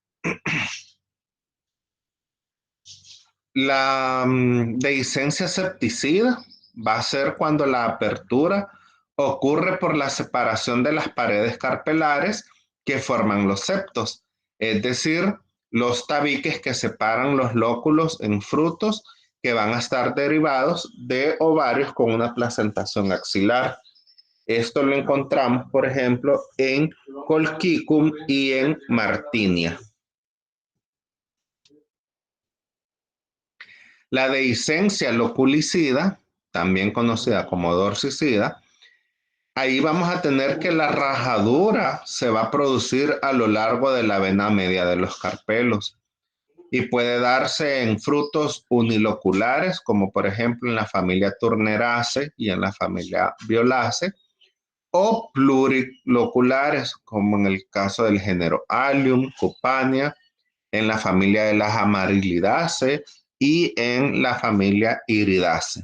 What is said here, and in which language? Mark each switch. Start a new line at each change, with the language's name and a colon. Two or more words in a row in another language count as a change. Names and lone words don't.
Spanish: La dehiscencia septicida va a ser cuando la apertura ocurre por la separación de las paredes carpelares que forman los septos. Es decir, los tabiques que separan los lóculos en frutos que van a estar derivados de ovarios con una placentación axilar. Esto lo encontramos, por ejemplo, en Colchicum y en Martinia. La dehiscencia loculicida, también conocida como dorsicida, ahí vamos a tener que la rajadura se va a producir a lo largo de la vena media de los carpelos y puede darse en frutos uniloculares, como por ejemplo en la familia Turneraceae y en la familia Violaceae, o pluriloculares, como en el caso del género Allium, Cupania, en la familia de las Amarilidaceae y en la familia Iridaceae.